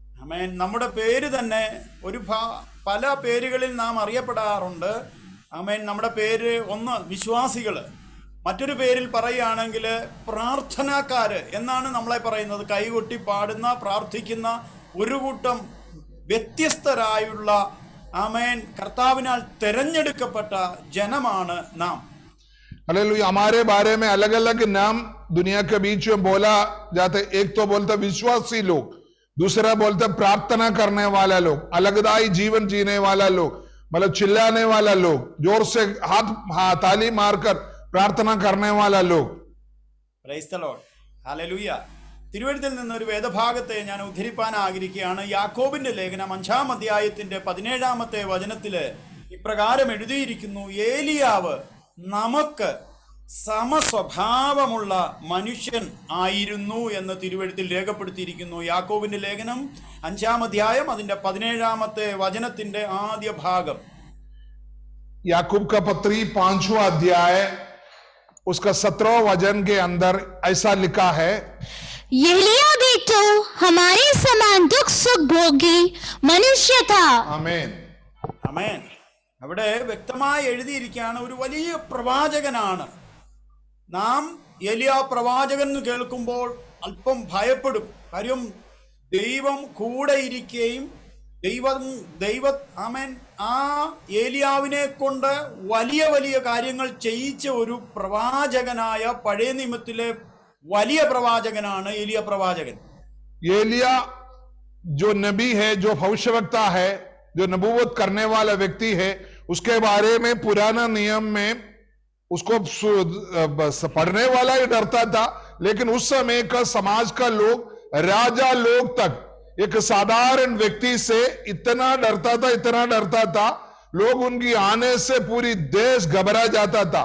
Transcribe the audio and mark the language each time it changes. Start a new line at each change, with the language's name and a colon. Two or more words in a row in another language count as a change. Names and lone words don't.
Malayalam: ആമേൻ. നമ്മുടെ പേര് തന്നെ പല പേരുകളിൽ നാം അറിയപ്പെടാറുണ്ട്. ആമേൻ. നമ്മുടെ പേര് ഒന്ന് വിശ്വാസികൾ, മറ്റൊരു പേരിൽ പറയുകയാണെങ്കിൽ പ്രാർത്ഥനാക്കാര് എന്നാണ് നമ്മളെ പറയുന്നത്. കൈകൊട്ടി പാടുന്ന, പ്രാർത്ഥിക്കുന്ന ഒരു കൂട്ടം വ്യത്യസ്തരായുള്ള ആമേൻ കർത്താവിനാൽ തെരഞ്ഞെടുക്കപ്പെട്ട ജനമാണ് നാം.
Hindi: हालेलुया। हमारे बारे में अलग अलग नाम दुनिया के बीच में बोला जाते। एक तो बोलते विश्वासी लोग, दूसरा बोलते प्रार्थना करने वाला लोग, अलगदाई जीवन जीने वाला लोग, मतलब चिल्लाने वाला लोग, जोर से ताली मारकर प्रार्थना करने वाला लोग।
English: Praise the Lord. Hallelujah.
Malayalam: തിരുവെഴുത്തിൽ നിന്ന് ഒരു വേദഭാഗത്തെ ഞാൻ ഉദ്ധരിപ്പാൻ ആഗ്രഹിക്കുകയാണ്. യാക്കോബിന്റെ ലേഖനം 5-ാം അധ്യായത്തിന്റെ 17-ാമത്തെ വചനത്തില് ഇപ്രകാരം എഴുതിയിരിക്കുന്നു: ഏലിയാവ് നമുക്ക് സമസ്വഭാവമുള്ള മനുഷ്യൻ ആയിരുന്നു എന്ന് തിരുവെഴുത്തിൽ രേഖപ്പെടുത്തിയിരിക്കുന്നു. യാക്കോബിന്റെ ലേഖനം 5-ാം അധ്യായം അതിന്റെ 17-ാമത്തെ വചനത്തിന്റെ ആദ്യ ഭാഗം.
Hindi: याकूब का पत्री 5वां अध्याय उसका 17वां वचन के अंदर ऐसा लिखा है, एलिया भी तो हमारे समान दुख सुख भोगी मनुष्य था। आमीन
Malayalam: ആമേൻ. അവിടെ വ്യക്തമായി എഴുതിയിരിക്കുകയാണ്, ഒരു വലിയ പ്രവാചകനാണ്. നാം ഏലിയാ പ്രവാചകൻ എന്ന് കേൾക്കുമ്പോൾ അല്പം ഭയപ്പെടും. കാര്യം ദൈവം കൂടെ ഇരിക്കുകയും ആമേൻ ആ ഏലിയാവിനെ കൊണ്ട് വലിയ വലിയ കാര്യങ്ങൾ ചെയ്യിച്ച ഒരു പ്രവാചകനായ പഴയ നിയമത്തിലെ വലിയ പ്രവാചകനാണ് ഏലിയ പ്രവാചകൻ.
Hindi: एलिया जो नबी है, जो भविष्यवक्ता है, जो नबूवत करने वाला व्यक्ति है, उसके बारे में पुराना नियम में उसको पढ़ने वाला ही डरता था। लेकिन उस समय का समाज का लोग, राजा लोग तक एक साधारण व्यक्ति से इतना डरता था, लोग उनकी आने से पूरी देश घबरा जाता था।